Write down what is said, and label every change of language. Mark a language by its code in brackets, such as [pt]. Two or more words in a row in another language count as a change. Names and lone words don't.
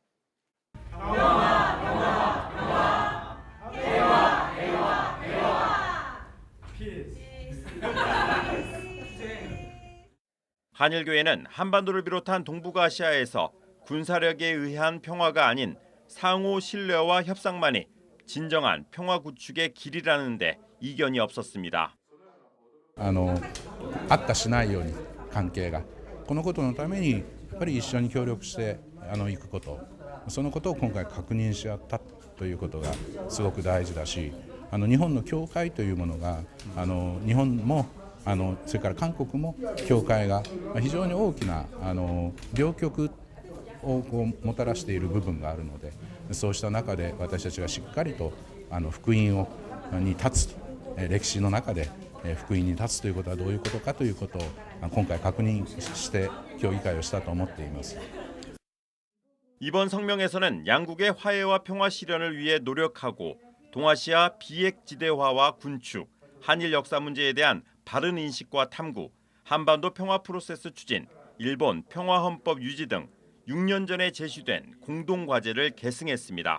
[ko] 한일교회는 한반도를 비롯한 동북아시아에서 군사력에 의한 평화가 아닌 상호 신뢰와 협상만이 진정한 평화 구축의 길이라는데 이견이 없었습니다. [ja] 悪化しないように関係がこのことのためにやっぱり一緒に協力していくことそのことを今回確認し合ったということがすごく大事だし日本の教会というものが日本もそれから韓国も教会が非常に大きな両極をもたらしている部分があるのでそうした中で私たちがしっかりと福音に立つと歴史の中で福音に立つということはどういうことかということを今回確認して協議会をしたと思っています。 [ko] 이번 성명에서는 양국의 화해와 평화 실현을 위해 노력하고 동아시아 비핵지대화와 군축, 한일 역사 문제에 대한 바른 인식과 탐구, 한반도 평화 프로세스 추진, 일본 평화헌법 유지 등 6년 전에 제시된 공동과제를 계승했습니다.